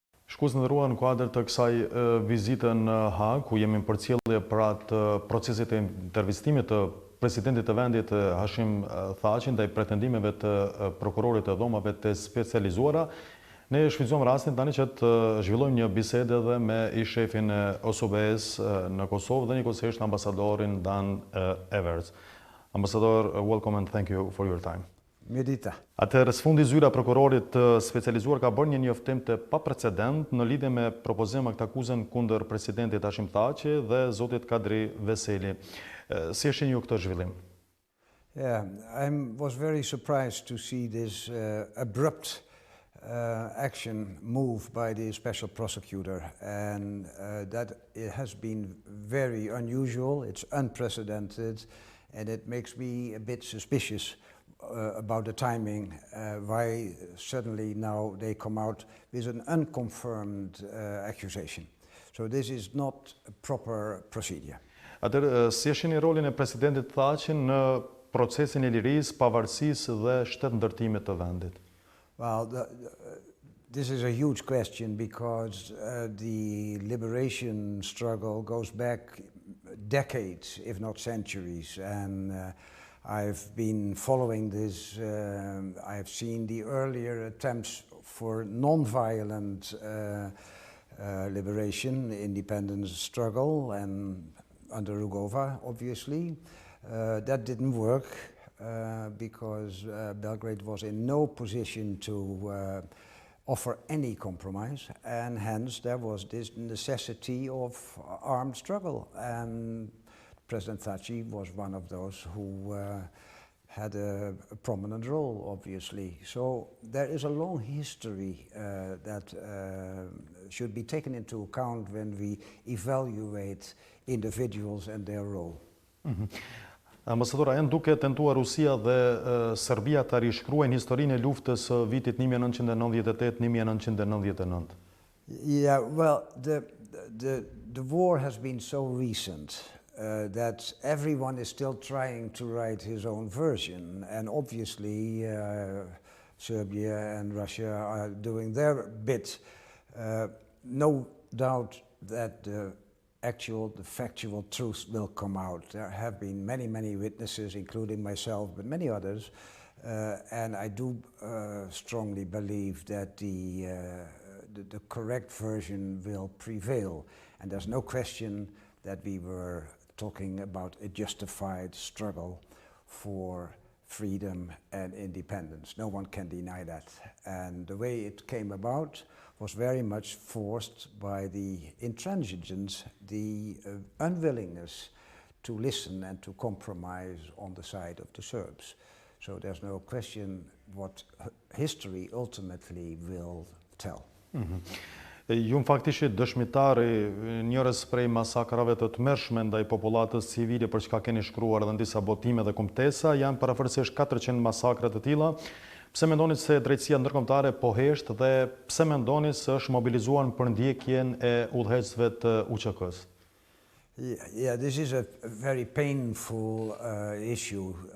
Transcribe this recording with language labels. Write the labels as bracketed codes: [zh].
[sq] Shikues të nderuar, në kuadër të kësaj vizite në Hag, ku jemi në përcjellje për atë procesit e intervistimit të presidentit të vendit Hashim Thaqi ndaj pretendimeve të prokurorit të dhomave të specializuara, ne shfrytëzojmë rastin tani që të zhvillojmë një bisedë edhe me ish-shefin e OSBE-s në Kosovë dhe njëkohësisht ambasadorin Dan Everts. [en] Ambassador, welcome and thank you for your time. [sq] Mirëdita. Atëherë, së fundi zyra prokurorit të specializuar ka bërë një njoftim të paprecedent në lidhje me propozim aktakuzën kundër presidentit Hashim Thaqi dhe zotit Kadri Veseli. Si e shihni ju këtë zhvillim? [en] Yeah, I was very surprised to see this abrupt action move by the special prosecutor, and that it has been very unusual, it's unprecedented, and it makes me a bit suspicious about the timing, why suddenly now they come out with an unconfirmed accusation. So this is not a proper procedure. [sq] Atëherë, si e shihni rolin e presidentit Thaqi në procesin e lirisë, pavarësisë dhe shtetëndërtimit të vendit? [en] Well, this is a huge question because the liberation struggle goes back decades, if not centuries, and I've been following this. I've seen the earlier attempts for non-violent liberation, independence struggle, and under Rugova, obviously. That didn't work because Belgrade was in no position to offer any compromise, and hence there was this necessity of armed struggle. And President Thaqi was one of those who had a prominent role, obviously. So there is a long history that should be taken into account when we evaluate individuals and their role. [sq] Ambasadora, janë duke tentuar Rusia dhe Serbia të rishkruajnë historinë e luftës së vitit 1998-1999. [en] Yeah, well, the war has been so recent that everyone is still trying to write his own version, and obviously Serbia and Russia are doing their bit. No doubt that the factual truth will come out. There have been many witnesses, including myself, but many others, and I do strongly believe that the correct version will prevail. And there's no question that we were talking about a justified struggle for freedom and independence. No one can deny that. And the way it came about was very much forced by the intransigence, the unwillingness to listen and to compromise on the side of the Serbs. So there's no question what history ultimately will tell. [sq] Ju në faktisht dëshmitari njërës prej masakrave të tmerrshme ndaj popullatës civile për çka keni shkruar dhe në disa botime dhe kumtesa, janë parafërsisht 400 masakra të tilla. Pse mendoni se drejtësia ndërkombëtare po hesht dhe pse mendoni se është mobilizuar për ndjekjen e udhëheqësve të UÇK-s? [en] Yeah, this is a very painful issue.